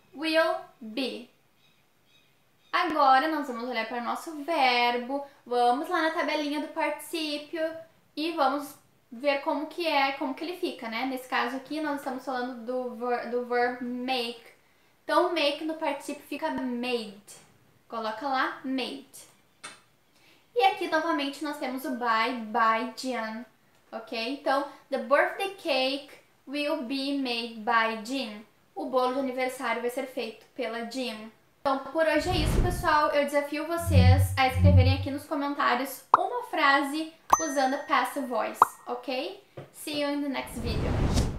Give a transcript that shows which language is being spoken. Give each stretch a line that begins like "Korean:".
English: Will be.
Portuguese: Agora nós vamos olhar para o nosso verbo, vamos lá na tabelinha do particípio e vamos ver como que ele fica, né? Nesse caso aqui nós estamos falando do verb make. Então make no particípio fica made. Coloca lá made. E aqui novamente nós temos o
English: by Jean,
Portuguese: ok?
English: Então, the birthday cake will be made by Jean.
Portuguese: O bolo de aniversário vai ser feito pela Jean. Então, por hoje é isso, pessoal. Eu desafio vocês a escreverem aqui nos comentários uma frase usando a passive voice, ok?
English: See you in the next video.